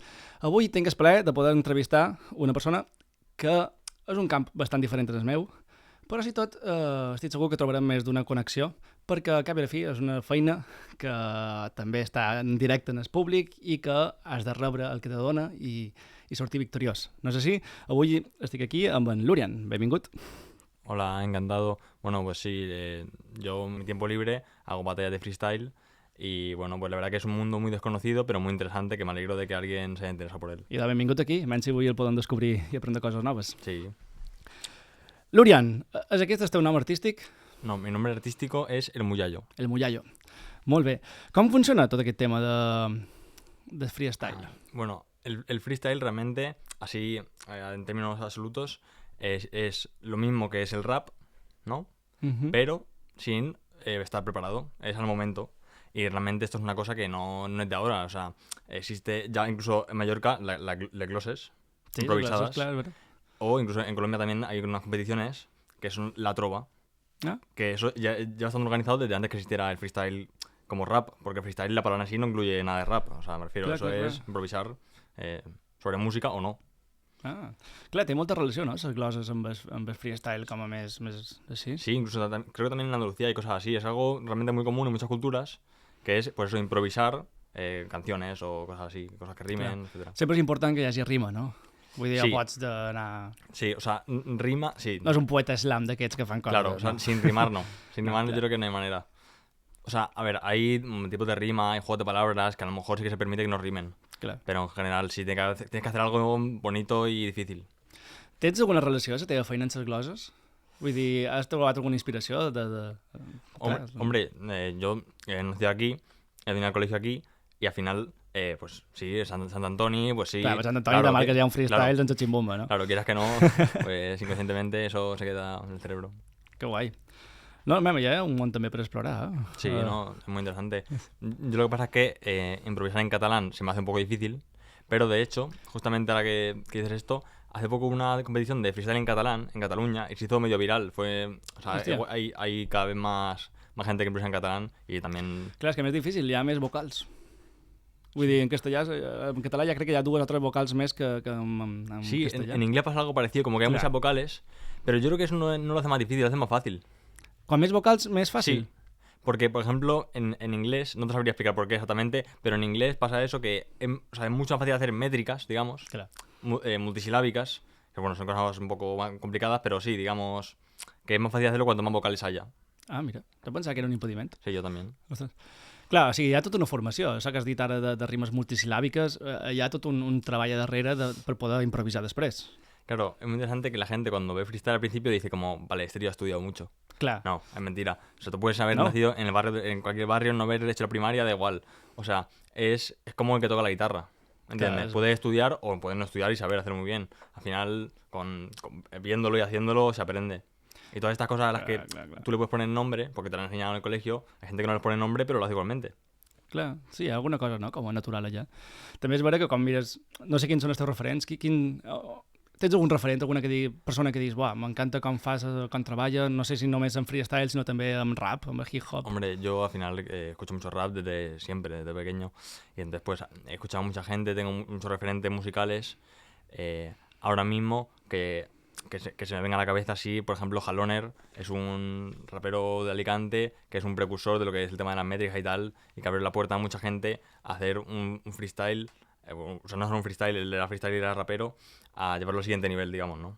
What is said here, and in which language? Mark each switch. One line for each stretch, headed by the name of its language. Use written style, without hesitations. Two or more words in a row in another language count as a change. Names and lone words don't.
Catalan: Avui tinc el plaer de poder entrevistar una persona que és un camp bastant diferent del meu, però si tot estic segur que trobarem més d'una connexió, perquè a cap i a la fi és una feina que també està en directe en el públic i que has de rebre el que te dona i sortir victoriós. No és així? Avui estic aquí amb en Lurian. Benvingut.
Spanish: Hola, encantado. Bueno, pues sí, yo en mi tiempo libre hago batallas de freestyle y bueno, pues la verdad que es un mundo muy desconocido, pero muy interesante, que me alegro de que alguien se haya interesado por él.
Catalan: I de benvingut aquí, menys si avui el podem descobrir i aprendre coses noves.
Spanish: Sí.
Catalan: Lurian, és aquest el teu nom artístic?
Spanish: No, mi nombre artístico es El Muyayo. El Muyayo.
Catalan: Molt bé. Com funciona tot aquest tema de freestyle?
Spanish: Bueno, el freestyle realmente, así en términos absolutos, es lo mismo que es el rap, ¿no? Pero sin estar preparado, es al momento. Y realmente esto es una cosa que no es de ahora, o sea, existe ya incluso en Mallorca las glosses improvisadas. Sí, claro. O incluso en Colombia también hay unas competiciones que son la trova, que eso ya están organizados desde antes que existiera el freestyle como rap, porque freestyle la palabra en sí no incluye nada de rap, o sea, me refiero,
Catalan: Clar,
Spanish: es improvisar sobre música o no.
Catalan: Ah, clar, té molta relació, no?, les gloses amb el freestyle com a més així.
Spanish: Sí, incluso creo que también en Andalucía hay cosas así, es algo realmente muy común en muchas culturas, que es, pues eso, improvisar canciones o cosas así, cosas que rimen, etc.
Catalan: Sempre és important que hi hagi rima, no? Vull dir,
Spanish: Sí.
Catalan: ja pots d'anar...
Spanish: Sí, o sea, rima, sí.
Catalan: No és un poeta slam d'aquests que fan coses.
Spanish: Claro, o sea, no? sin rimar no. Sin rimar claro. yo creo que no hay manera. O sea, a ver, hay tipos de rima, hay juegos de palabras que a lo mejor sí que se permite que no rimen.
Catalan: Clar.
Spanish: Pero en general sí tienes que hacer algo bonito y difícil.
Catalan: Tens alguna relació a la teva feina amb les gloses? Vull dir, has trobat alguna inspiració
Spanish: Hombre, yo nací aquí, he venido al colegio aquí y al final, pues sí, Sant Antoni, pues sí.
Catalan: Clar, Sant Antoni demà que hi ha un freestyle sense ximbomba, no?
Spanish: Claro, quieras que no, pues inconscientemente eso se queda en el cerebro.
Catalan: Que guai. No, mira, hi ha un món també per explorar.
Spanish: Sí, no, es muy interesante. Yo lo que pasa es que improvisar en catalán se me hace un poco difícil, pero de hecho, justamente ahora que dices esto, hace poco una competición de freestyle en catalán, en Cataluña, y se hizo medio viral. O sea, hay cada vez más gente que improvisa en catalán y también...
Catalan: Clar, és que més difícil, hi ha més vocals. Vull dir, en català ja crec que hi ha 2 o 3 vocals més que en
Spanish: Sí,
Catalan: castellà.
Spanish: en inglés pasa algo parecido, como que hay muchas vocales, pero yo creo que eso no lo hace más difícil, lo hace más fácil.
Catalan: Quan més vocals, més fàcil?
Spanish: Sí, porque, por ejemplo, en inglés, no te sabría explicar por qué exactamente, pero en inglés pasa eso que o sea, es mucho más fácil hacer métricas, digamos,
Catalan: Clar.
Spanish: multisilábicas, que bueno, son cosas un poco más complicadas, pero sí, digamos, que es más fácil hacerlo cuanto más vocales haya.
Catalan: Ah, mira, jo pensava que era un impediment.
Spanish: Sí, yo también.
Catalan: Ostres. Clar, o sigui, hi ha tota una formació. Això que has dit ara de rimes multisilàbiques, hi ha tot un treball a darrere per poder improvisar després.
Spanish: Claro, es muy interesante que la gente cuando ve freestyle al principio dice como, vale, este tío ha estudiado mucho.
Catalan: Clar.
Spanish: No, es mentira. O sea, tú puedes haber No. nacido en el barrio, en cualquier barrio, no haber hecho la primaria, da igual. O sea, es como el que toca la guitarra. ¿Entiendes? Claro, Puedes estudiar o puedes no estudiar y saber hacerlo muy bien. Al final, viéndolo y haciéndolo, se aprende. Y todas estas cosas a las que
Catalan: Clar.
Spanish: tú le puedes poner nombre, porque te lo han enseñado en el colegio, hay gente que no les pone nombre, pero lo hace igualmente.
Catalan: Clar, sí, hi ha alguna cosa, no?, com a natural allà. També és vera que quan mires... No sé quins són els teus referents. Tens algun referent, alguna persona que diguis, buah, m'encanta com fas, com treballa, no sé si només en freestyle, sinó també amb rap, amb el hip-hop.
Spanish: Hombre, yo al final escucho mucho rap desde siempre, desde pequeño. Y entonces pues he escuchado a mucha gente, tengo muchos referentes musicales. Ahora mismo que se me venga a la cabeza así, por ejemplo, Jaloner es un rapero de Alicante que es un precursor de lo que es el tema de las métricas y tal, y que abre la puerta a mucha gente a hacer un freestyle, o sea, no hacer un freestyle, el de la freestyle era rapero, a llevarlo al siguiente nivel, digamos, ¿no?